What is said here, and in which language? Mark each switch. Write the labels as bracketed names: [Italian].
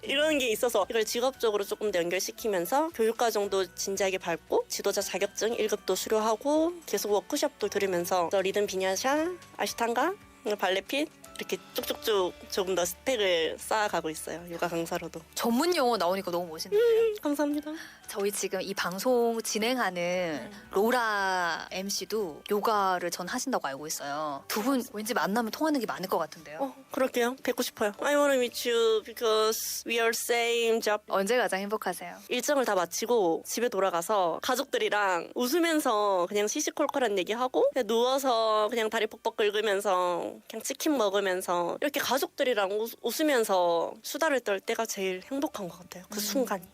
[Korean] 이런 게 있어서 이걸 직업적으로 조금 더 연결시키면서 교육과정도 진지하게 밟고 지도자 자격증 1급도 수료하고 계속 워크숍도 들으면서 리듬 비냐샤, 아시탄가, 발레핏 이렇게 쭉쭉쭉 조금 더 스펙을 쌓아가고 있어요. 요가 강사로도. 전문 용어 나오니까 너무 멋있는데요. 감사합니다. 저희 지금 이 방송 진행하는 로라 MC도 요가를 전 하신다고 알고 있어요. 두 분 왠지 만나면 통하는 게 많을 것 같은데요. 그럴게요. 뵙고 싶어요. [English] I wanna meet you because we are same job. [Korean] 언제 가장 행복하세요? 일정을 다 마치고 집에 돌아가서 가족들이랑 웃으면서 그냥 시시콜콜한 얘기하고 그냥 누워서 그냥 다리 벅벅 긁으면서 그냥 치킨 먹으면서 이렇게 가족들이랑 웃으면서 수다를 떨 때가 제일 행복한 것 같아요. 그 순간.